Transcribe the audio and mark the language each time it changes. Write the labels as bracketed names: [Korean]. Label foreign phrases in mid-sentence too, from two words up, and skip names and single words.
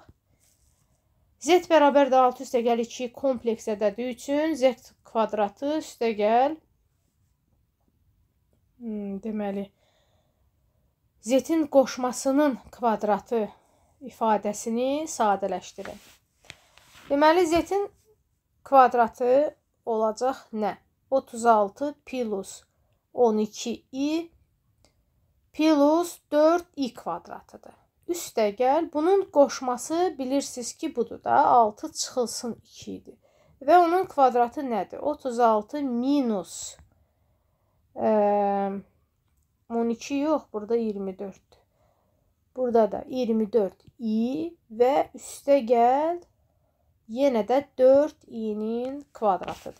[Azerbaijani] Z bərabər də 6 üstə gəl 2 kompleks ədədi üçün Z kvadratı üstə gəl deməli Z-in qoşmasının kvadratı ifadəsini sadələşdirin. Deməli, Z-in kvadratı olacaq nə? 36 plus 12i plus 4i kvadratıdır. Üstə gəl, bunun qoşması bilirsiniz ki, budur da, 6 çıxılsın 2 idi. Və onun kvadratı nədir? 36 minus 12 yox, burada 24. Burada da 24i və üstə gəl, yenə də 4i'nin kvadratıdır.